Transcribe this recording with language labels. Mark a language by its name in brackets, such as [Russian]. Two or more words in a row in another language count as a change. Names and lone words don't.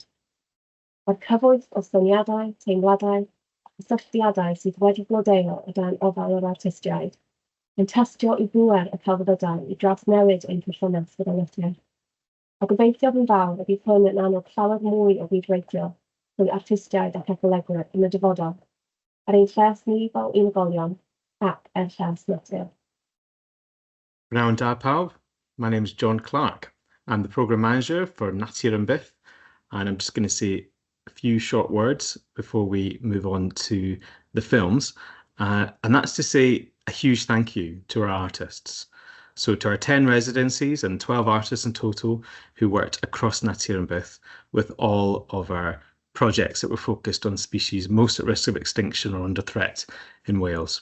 [Welsh] Mae'r cyfoeth o syniadau, teimladau, cysylltiadau sydd wedi blodeuo o dan ofal o'r artistiaid, yn tystio i bŵer y celfyddydau i drawsnewid ein perthynas gyda natur. A gobeithio yn fawr y bydd hwn yn annog llawer mwy o fydweithio rhwng artistiaid ac ecolegwyr yn y dyfodol, ar ein lles ni fel unigolion ac er lles natur. Pnawn da pawb, [English] my name is John Clark. I'm the Programme Manager for Natur and Byth, and I'm just going to say a few short words before we move on to the films. And that's to say a huge thank you to our artists. So to our 10 residencies and 12 artists in total who worked across Natur and Byth with all of our projects that were focused on species most at risk of extinction or under threat in Wales.